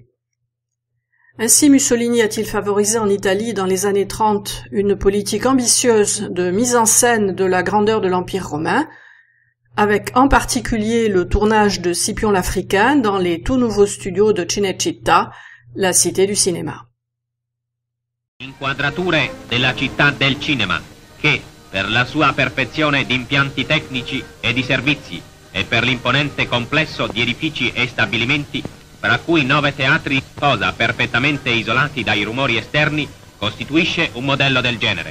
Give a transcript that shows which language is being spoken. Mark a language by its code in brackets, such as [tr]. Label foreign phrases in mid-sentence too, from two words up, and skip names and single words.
[fr] Ainsi Mussolini a-t-il favorisé en Italie dans les années 30 une politique ambitieuse de mise en scène de la grandeur de l'Empire romain, avec en particulier le tournage de Scipion l'Africain dans les tout nouveaux studios de Cinecittà, la cité du cinéma. [it] Inquadrature della città del cinema, che per la sua perfezione di impianti tecnici e di servizi e per l'imponente complesso di edifici e stabilimenti, fra cui 9 teatri, cosa perfettamente isolati dai rumori esterni, costituisce un modello del genere.